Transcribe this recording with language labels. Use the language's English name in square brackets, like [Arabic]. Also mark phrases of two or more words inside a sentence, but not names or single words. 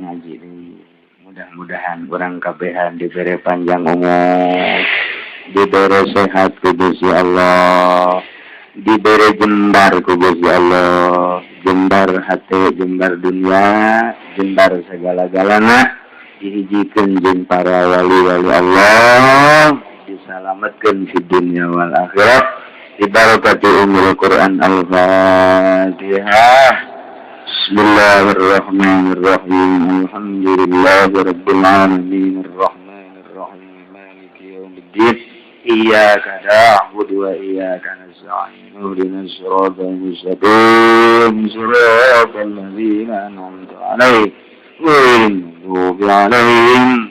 [Sundanese] ngaji deui mudah-mudahan urang kabehan dibere panjang umur diberi sehat ku Gusti Allah, diberi jembar ku Gusti Allah, jembar hati, jembar dunia, jembar segala-galana, dihijikeun jeung para wali-wali Allah, disalametkeun di dunia [Arabic] والآخرة, [Sundanese] di barakati umul Quran Al-Fatihah. [Arabic] بسم الله الرحمن الرحيم الحمد لله رب العالمين. الرحمن الرحيم. Maliki الدين إياك نعبد وإياك نستعين اهدنا الصراط المستقيم صراط الذين أنعمت عليهم غير المغضوب عليهم